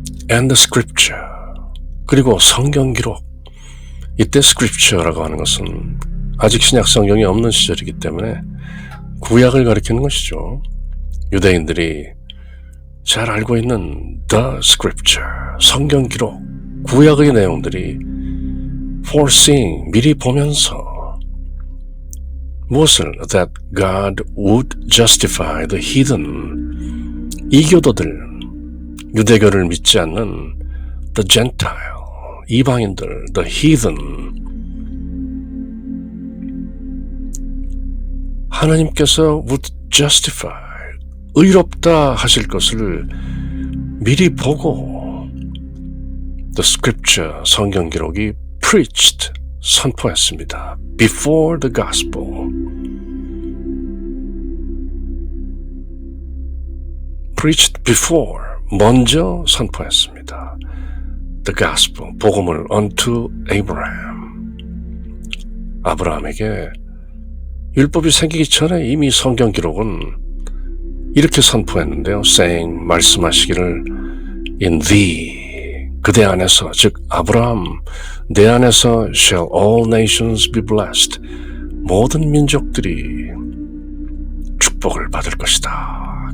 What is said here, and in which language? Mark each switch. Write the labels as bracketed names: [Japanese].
[English] And the scripture, [Korean] 그리고 성경 기록. 이때 scripture라고 하는 것은 아직 신약 성경이 없는 시절이기 때문에 구약을 가리키는 것이죠. 유대인들이 잘 알고 있는 [English] the scripture, [Korean] 성경 기록, 구약의 내용들이 [English] foreseeing, [Korean] 미리 보면서 무엇을? [English] That God would justify the heathen, [Korean] 이교도들, 유대교를 믿지 않는 [English] the gentile, [Korean] 이방인들, [English] the heathen, [Korean] 하나님께서 [English] would justify, [Korean] 의롭다 하실 것을 미리 보고 [English] the scripture, [Korean] 성경 기록이 [English] preached, [Korean] 선포했습니다. [English] Before the gospel, preached before, [Korean] 먼저 선포했습니다. [English] The gospel, [Korean] 복음을 [English] unto Abraham, [Korean] 아브라함에게 율법이 생기기 전에 이미 성경 기록은 이렇게 선포했는데요. [English] saying, [Korean] 말씀하시기를 [English] in thee, [Korean] 그대 안에서, 즉 아브라함, 내 안에서 [English] shall all nations be blessed, [Korean] 모든 민족들이 축복을 받을 것이다.